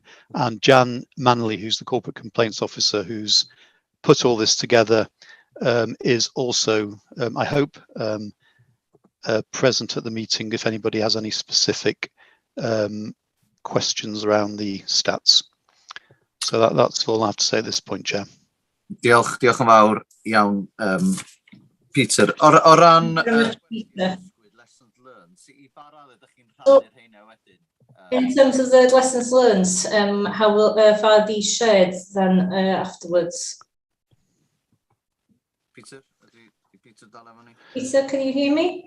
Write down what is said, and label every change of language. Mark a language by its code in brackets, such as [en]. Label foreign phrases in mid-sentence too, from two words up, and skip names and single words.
[en] And Jan Manley, who's the Corporate Complaints Officer, who's put all this together, is also, I hope, present at the meeting if anybody has any specific questions around the stats. So that's all I have to say at this point, Chair. [cy] Diolch yn fawr iawn, Peter. O ran... [en] So, in terms of the lessons learned, how will are these shared then afterwards? Peter, Peter, can you hear me?